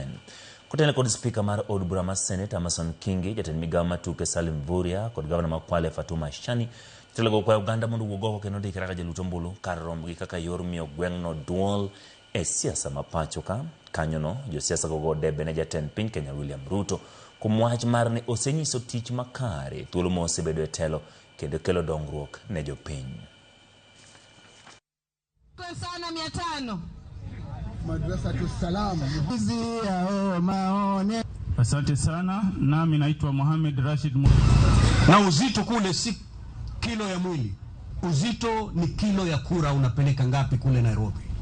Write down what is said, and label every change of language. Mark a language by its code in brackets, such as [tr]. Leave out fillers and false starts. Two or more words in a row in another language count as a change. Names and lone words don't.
[luo] Kotelo kod spika mar od bura mar Senate Amason Kingi, jatend migawo matuke Salim Mvurya kod gavana ma Kwale Fatuma Achani telogo kwa Uganda mondo wuogoko kendo ndikre kaka joluto ombulu kar rombgi kaka yor miyo gweng'no duol e siasa mapacho ka. Kanyono josiasa gogo debe ne jatend piny Kenya William Ruto kuom wach mar ni osenyiso tich makare thuolo ma osebedo e telo kendo kelo dongruok ne jopiny. [sw] Sana 500 Madrasa tu salamu. Asante sana. Nami naitwa Mohamed Rashid. Na uzito kule si kilo ya mwili. Uzito ni kilo ya kura unapeleka ngapi kule Nairobi.